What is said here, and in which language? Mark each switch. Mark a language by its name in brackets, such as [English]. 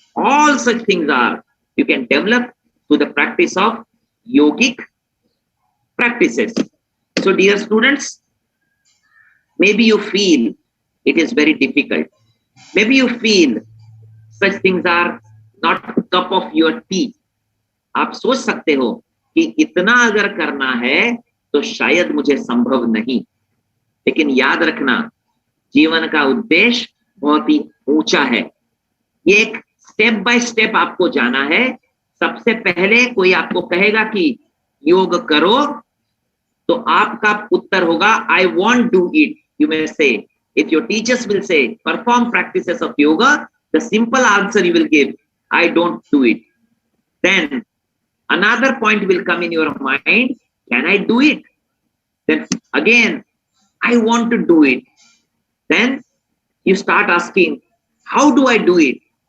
[English] All such things are you can develop through the practice of yogic practices. So dear students, maybe you feel it is very difficult. Maybe you feel such things are not cup of your tea. [Hindi] आप सोच सकते हो कि इतना अगर करना है तो शायद मुझे संभव नहीं. लेकिन याद रखना, जीवन का उद्देश्य बहुत ही ऊंचा है. ये एक स्टेप बाय स्टेप आपको जाना है. सबसे पहले कोई आपको कहेगा कि योग करो, तो आपका उत्तर होगा [English] I won't do it. You may say, if your teachers will say perform practices of yoga, the simple answer you will give, I don't do it. Then another point will come in your mind, can I do it? Then again, I want to do it. Then you start asking, how do I do it?